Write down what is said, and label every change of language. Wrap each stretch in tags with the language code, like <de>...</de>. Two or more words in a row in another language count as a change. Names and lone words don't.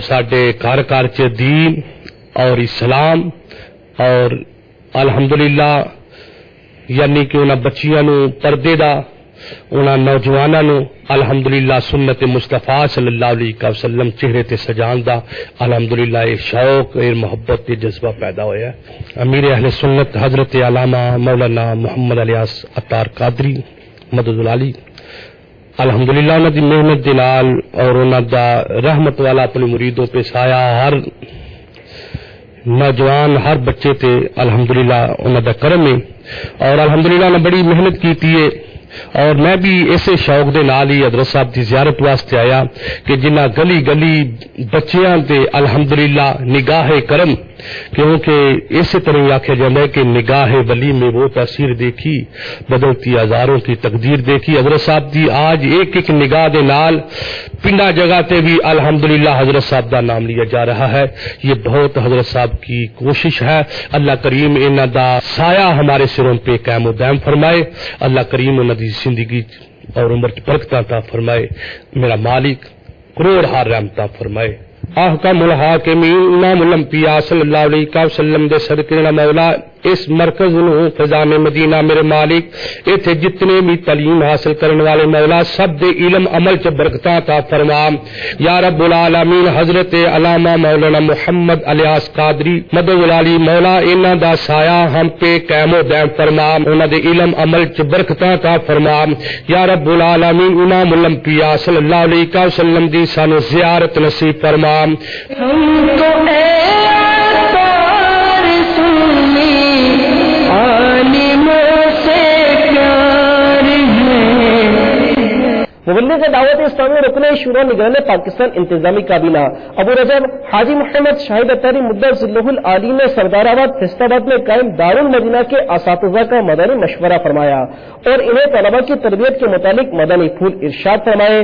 <pa>ساڈے گھر گھر چ دین اور اسلام، اور الحمدللہ یعنی کہ انہاں بچیاں نو پردے دا، انہاں نوجواناں نو الحمدللہ سنت مصطفیٰ</pa> <ar>صلی اللہ علیہ وسلم</ar> <pa>چہرے تے سجان دا الحمدللہ ایک شوق ایک محبت تے جذبہ پیدا ہویا ہے۔ امیر اہل سنت حضرت علامہ مولانا محمد الیاس عطار قادری مدد العالی الحمدللہ انہاں دی محنت دے نال اور انہاں دا رحمت والا اپنے مریدوں پہ سایہ ہر نوجوان ہر بچے تے الحمدللہ انہاں دا کرم ہے، اور الحمدللہ انہاں بڑی محنت کیتی ہے، اور میں بھی اسے شوق دے نال ہی حضرت صاحب دی زیارت واسطے آیا کہ جنہ گلی گلی بچیاں تے الحمدللہ نگاہ کرم، کیونکہ اسی طرح ہی آخیا جاتا ہے کہ</pa> <ur>نگاہ ولی میں وہ تاثیر دیکھی بدلتی ہزاروں کی تقدیر دیکھی۔</ur> <pa>حضرت صاحب دی آج ایک ایک نگاہ دے نال پنڈا جگہ تے بھی الحمدللہ حضرت صاحب دا نام لیا جا رہا ہے۔</pa> <ur>یہ بہت حضرت صاحب کی کوشش ہے،</ur> <pa>اللہ کریم انہاں دا سایہ ہمارے سروں پہ قائم و دائم فرمائے، اللہ کریم انہاں دی زندگی اور عمر کی برکتاں عطا فرمائے، میرا مالک کروڑ ہار رحمتاں فرمائے۔</pa> <ar>احکم الحاکمین امام الانبیاء صلی اللہ علیہ وسلم</ar> <pa>دے صدقے مولا اس مرکز نو فیضان مدینہ میرے مالک ایتھے جتنے بھی تعلیم حاصل کرنے والے مولا سب دے علم عمل چ برکتاں عطا فرما</pa> <ar>یا رب العالمین۔</ar> <pa>حضرت علامہ مولانا محمد الیاس قادری مدد العالی مولا انہاں دا سایہ ہم پہ قائم و دائم فرما، انہاں دے علم عمل چ برکتاں عطا فرما</pa> <ar>یا رب العالمین۔ امام الانبیاء صلی اللہ علیہ وسلم</ar> <pa>دی سانو زیارت نصیب فرما۔</pa> <ur>مبلغ دعوت اسلامی رکن شورا نگران پاکستان انتظامی کابینہ ابو رجب حاجی محمد شاہد اتاری مدعا ذلہ العالی نے سردار آباد فیصل آباد میں قائم دارالمدینہ کے اساتذہ کا مدنی مشورہ فرمایا اور انہیں طلبہ کی تربیت کے متعلق مدنی پھول ارشاد فرمائے۔</ur>